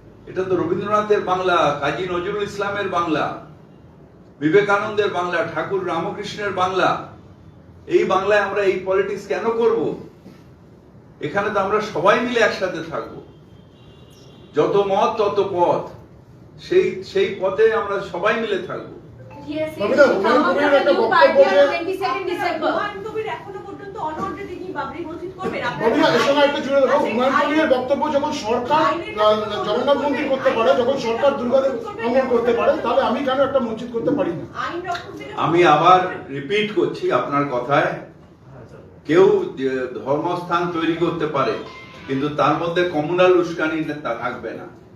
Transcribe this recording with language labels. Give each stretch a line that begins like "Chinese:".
Bangla: এটা তো রবীন্দ্রনাথের বাংলা, কাজী নজরুল ইসলামের বাংলা, বিবেকানন্দের বাংলা, ঠাকুর রামকৃষ্ণের বাংলা। এই বাংলায় আমরা এই পলিটিক্স কেন করব? এখানে তো আমরা সবাই মিলে একসাথে থাকবো, যত মত তত পথ, সেই পথে আমরা সবাই মিলে থাকবো।
English: Yes, he will come out with a new party on 22nd December.
Bangla: এখনো পর্যন্ত অনঅর্ডার তিনি বাবরি মসজিদ করবেন। বন্ধুরা, এর সঙ্গে একটা জুড়ে দেবো, হুমায়ুন কবিরের বক্তব্য যখন সরকার জগন্নাথ মন্দির করতে পারে, যখন সরকার দুর্গাদেব অঙ্গন করতে পারে, তাহলে আমি কেন একটা মসজিদ করতে পারি না? আইন রক্ষক থেকে আমি আবার রিপিট করছি আপনার কথায়, কেউ ধর্মস্থান তৈরি করতে পারে, কিন্তু তার মধ্যে কমিউনাল উস্কানি থাকবে না।